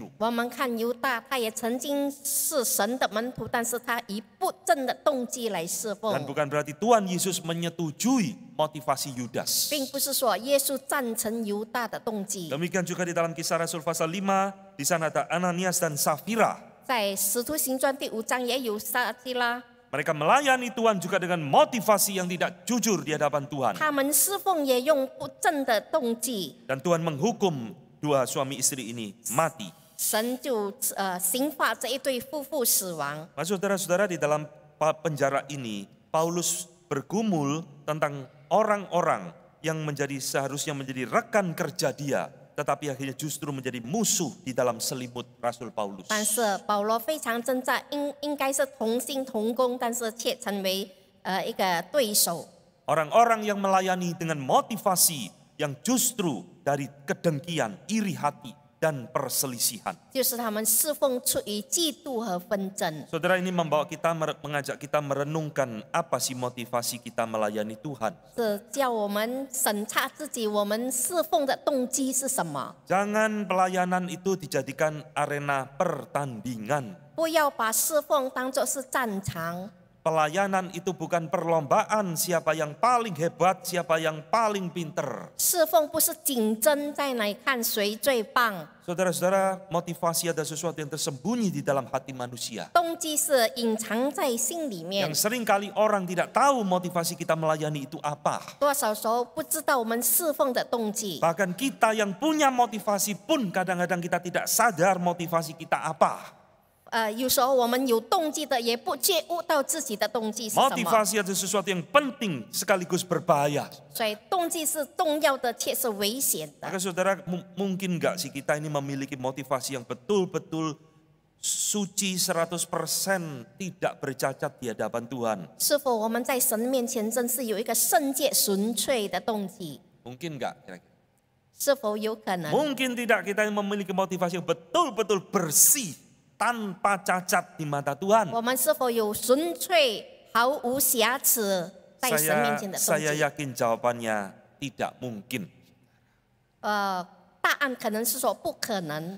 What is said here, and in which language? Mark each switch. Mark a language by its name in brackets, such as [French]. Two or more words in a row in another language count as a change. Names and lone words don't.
[Chinese] 我们看犹大，他也曾经是神的门徒，但是他以不正的动机来侍 [Indonesian] Dan [Chinese] 奉， [Indonesian] bukan berarti Tuhan Yesus menyetujui motivasi Yudas. [Chinese] 并不是说耶稣赞成犹大的动机。 [Indonesian] Demikian juga di dalam Kisah Rasul pasal 5, di sana ada Ananias dan Safira. [Chinese] 在使徒行传第5章也有撒基拉， [Indonesian] Mereka melayani Tuhan juga dengan motivasi yang tidak jujur di hadapan Tuhan. [Chinese] 他们侍奉也用不正的动机， [Indonesian] Dan Tuhan menghukum dua suami istri ini mati. [Chinese] 神就刑罚这一对夫妇死亡。 [Indonesian] Nah, saudara-saudara, di dalam penjara ini, Paulus bergumul tentang orang-orang yang seharusnya menjadi rekan kerja dia, tetapi akhirnya justru menjadi musuh di dalam selimut Rasul Paulus. [Chinese] 但是保罗非常挣扎，应该是同心同工，但是却成为一个对手。 [Indonesian] Orang-orang yang melayani dengan motivasi yang justru dari kedengkian, iri hati, dan perselisihan. [Chinese] 就是他们侍奉出于嫉妒和纷争。 [Indonesian] Saudara, ini mengajak kita merenungkan apa sih motivasi kita melayani Tuhan. [Chinese] 是叫我们审查自己，我们侍奉的动机是什么？ [Indonesian] Jangan pelayanan itu dijadikan arena pertandingan. [Chinese] 不要把侍奉当作是战场。 [Indonesian] Pelayanan itu bukan perlombaan siapa yang paling hebat, siapa yang paling pinter. [Chinese] 侍奉不是竞争在哪里看谁最棒， [Indonesian] Saudara-saudara, motivasi ada sesuatu yang tersembunyi di dalam hati manusia. [Chinese] 动机是隐藏在心里面。 [Indonesian] Yang seringkali orang tidak tahu motivasi kita melayani itu apa. [Chinese] 多少时候不知道我们侍奉的动机， [Indonesian] Bahkan kita yang punya motivasi pun kadang-kadang kita tidak sadar motivasi kita apa. [Chinese] 有时候我们有动机的也不觉悟到自己的动机是什么， [Indonesian] Motivasi adalah sesuatu yang penting sekaligus berbahaya. [Chinese] 所以动机是重要的，却是危险的。 [Indonesian] Maka saudara, mungkin nggak sih kita ini memiliki motivasi yang betul-betul suci 100%, tidak bercacat di hadapan Tuhan? [Chinese] 是否我们在神面前真是有一个圣洁纯粹的动机？ [Indonesian] Mungkin nggak kira-kira? [Chinese] 是否有可能？ [Indonesian] Mungkin tidak kita memiliki motivasi yang betul-betul bersih, tanpa cacat di mata Tuhan. [Chinese] 我们是否有纯粹、毫无瑕疵在神面前的动 [Indonesian] Saya [Chinese] 机？ [Indonesian] yakin jawabannya tidak mungkin. [Chinese] 答案可能是说不可能。